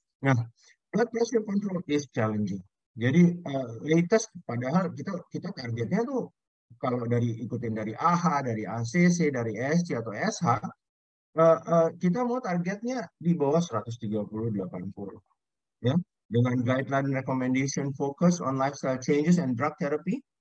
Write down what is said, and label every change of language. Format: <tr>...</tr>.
<en>Nah, blood pressure control is challenging.</en> <id>Jadi latest padahal kita targetnya tuh kalau dari ikutin dari AHA, dari ACC, dari SC atau SH, kita mau targetnya di bawah 130/80 ya. Dengan</id> <en>guideline recommendation focus on lifestyle changes and drug therapy.</en>